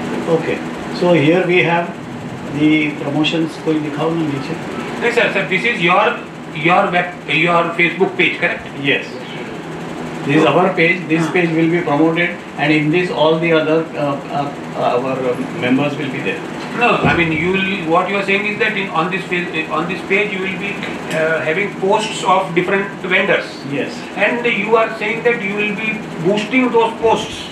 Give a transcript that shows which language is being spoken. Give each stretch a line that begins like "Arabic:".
English: Okay, so here we have the promotions.
Hindi: कोई दिखाओ ना नीचे.
English: नहीं sir, this is your Facebook page, correct? Yes. This is our page. This page will be promoted, and in this all the other our members will be there. No, I mean what you are saying is that on this page you will be having posts of different vendors. Yes. And you are saying that you will be boosting those posts.